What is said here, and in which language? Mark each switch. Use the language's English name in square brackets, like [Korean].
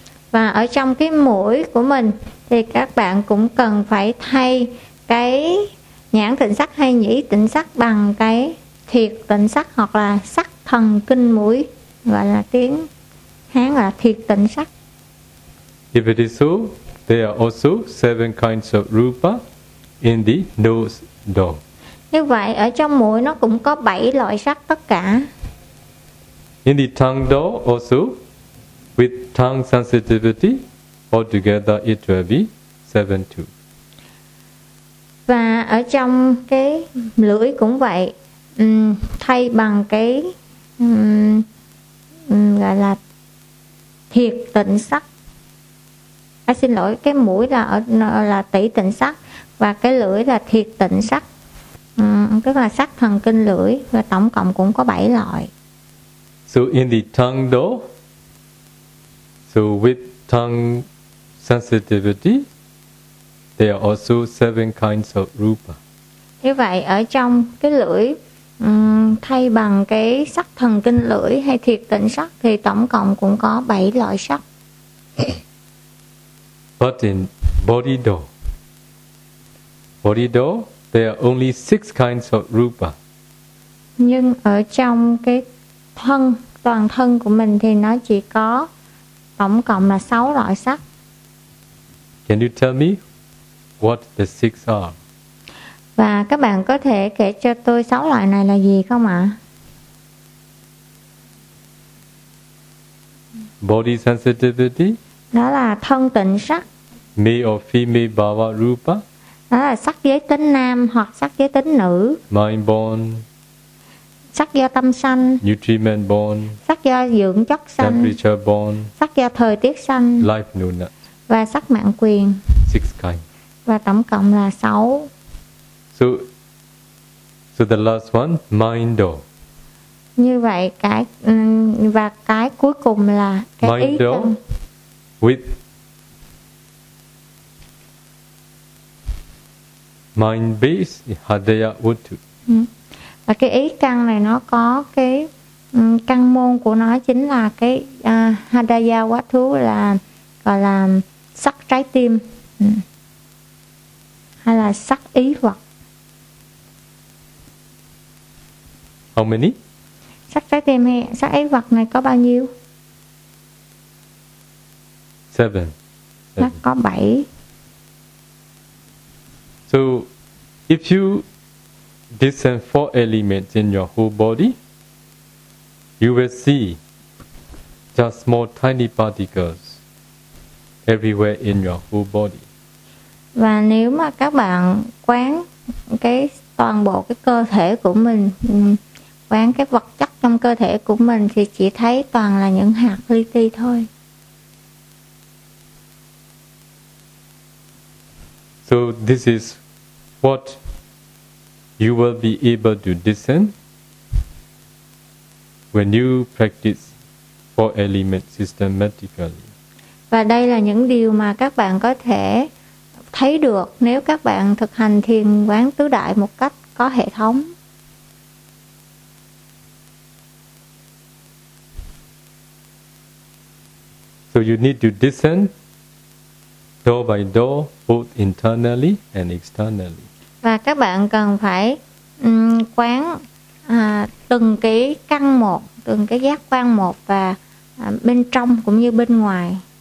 [Vietnamese] Và ở trong cái mũi của mình thì các bạn cũng cần phải thay cái nhãn tịnh sắc hay nhĩ tịnh sắc bằng cái thiệt tịnh sắc hoặc là sắc thần kinh mũi, gọi là tiếng Hán là thiệt tịnh sắc. [English] If it is so, there are also seven kinds of rupa in the nose door. [Vietnamese] Như vậy ở trong mũi nó cũng có bảy loại sắc tất cả. [English] In the tongue door also, with tongue sensitivity, altogether it will be 72. [Vietnamese] Và ở trong cái lưỡi cũng vậy, thay bằng cái gọi là thiệt tịnh sắc. Xin lỗi, cái mũi là tỷ tịnh sắc và cái lưỡi là thiệt tịnh sắc, tức là sắc thần kinh lưỡi, và tổng cộng cũng có 7 loại. [English] So in the tongue door, so with tongue sensitivity, there are also 7 kinds of rupa. [Vietnamese] Như vậy ở trong cái lưỡi thay bằng cái sắc thần kinh lưỡi hay thiệt tịnh sắc thì tổng cộng cũng có 7 loại sắc. [English] But in body door, there are only 6 kinds of rupa. [Vietnamese] Nhưng ở trong cái thân, toàn thân của mình thì nó chỉ có tổng cộng là 6 loại sắc. [English] Can you tell me what the 6 are? [Vietnamese] Và các bạn có thể kể cho tôi 6 loại này là gì không ạ? [English] Body sensitivity. [Vietnamese] Đó là thân tịnh sắc. [English] Male or female bhava rupa. [Vietnamese] Đó là sắc giới tính nam hoặc sắc giới tính nữ. [English] Mind born. [Vietnamese] Sắc do tâm sanh. [English] Nutriment born. [Vietnamese] Sắc do dưỡng chất sanh. [English] Temperature born. [Vietnamese] Sắc do thời tiết sanh. [English] Life nuna. [Vietnamese] Và sắc mạng quyền. [English] 6 kind. [Vietnamese] Và tổng cộng là 6. [English] So the last one, mind door. [Vietnamese] Như vậy cái và cái cuối cùng là cái [English] mind [Vietnamese] ý tâm. [English] Mind base hadaya utu. [Vietnamese] Và cái ý căn này nó có cái căn môn của nó chính là cái hadaya utu, là gọi là sắc trái tim hay là sắc ý vật. [English] How many? [Vietnamese] Sắc trái tim hay sắc ý vật này có bao nhiêu? [English] 7. [Vietnamese] Nó có 7. [English] So if you discern 4 elements in your whole body, you will see just small tiny particles everywhere in your whole body. [Vietnamese] Và nếu mà các bạn quán cái toàn bộ cái cơ thể của mình, quán cái vật chất trong cơ thể của mình thì chỉ thấy toàn là những hạt li ti thôi. [English] So this is what you will be able to discern when you practice four elements systematically. [Vietnamese] Và đây là những điều mà các bạn có thể thấy được nếu các bạn thực hành thiền quán tứ đại một cách có hệ thống. [English] So you need to discern door by door, both internally and externally. [Vietnamese] Và các bạn cần phải quán từng cái căn một, từng cái giác quan một, và bên trong cũng như bên ngoài.